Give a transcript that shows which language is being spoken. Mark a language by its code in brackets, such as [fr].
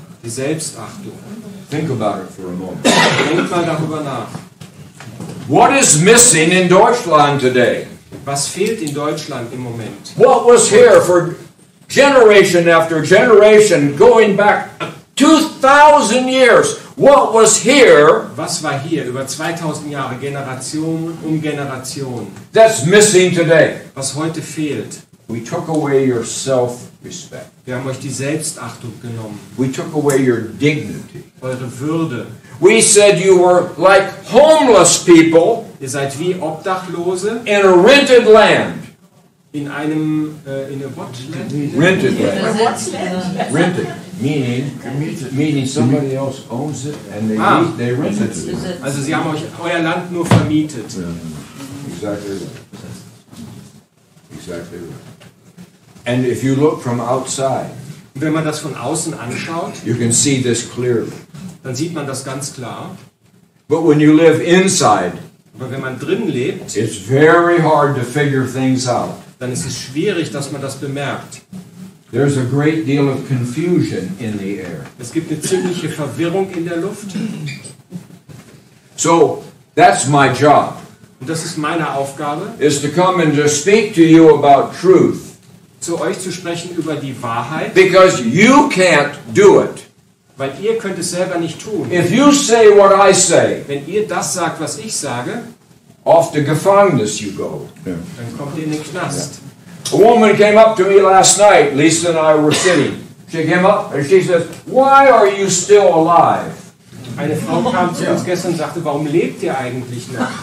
[de] Die Selbstachtung. [en] Think about it for a moment. [de] Denkt mal darüber nach. [en] What is missing in Deutschland today? [de] Was fehlt in Deutschland im Moment? [en] What was here for generation after generation, going back 2,000 years? What was here [de] Was war hier über 2000 Jahre, Generation um Generation? [en] that's missing today? [de] Was heute fehlt? [en] We took away your self-respect. [de] Wir haben euch die Selbstachtung genommen. [en] We took away your dignity. [de] Eure Würde. [en] We said you were like homeless people [de] Ihr seid wie Obdachlose [en] in a rented land. [de] in einem [en] what? Rented land. Rented, meaning somebody else owns it and they rent it to you. [de] Also sie haben euch euer Land nur vermietet. [en] Exactly right. Exactly right. And if you look from outside, [de] Und wenn man das von außen anschaut, [en] you can see this clearly. [de] dann sieht man das ganz klar. [en] But when you live inside, [de] Aber wenn man drin lebt, [en] it's very hard to figure things out. [de] dann ist es schwierig, dass man das bemerkt. [en] There's a great deal of confusion in the air. [de] Es gibt eine ziemliche Verwirrung in der Luft. [en] So that's my job, [de] Und das ist meine Aufgabe, [en] is to come and to speak to you about truth. [de] zu euch zu sprechen über die Wahrheit, [en] Because you can't do it. [de] weil ihr könnt es selber nicht tun. [en] If you say what I say, [de] Wenn ihr das sagt, was ich sage, [en] off to Gefängnis you go. [de] dann kommt ihr in den Knast. [en] A woman came up to me last night, Lisa and I were sitting. She came up and she says, "Why are you still alive?" [de] Eine Frau kam zu uns gestern und sagte, warum lebt ihr eigentlich noch?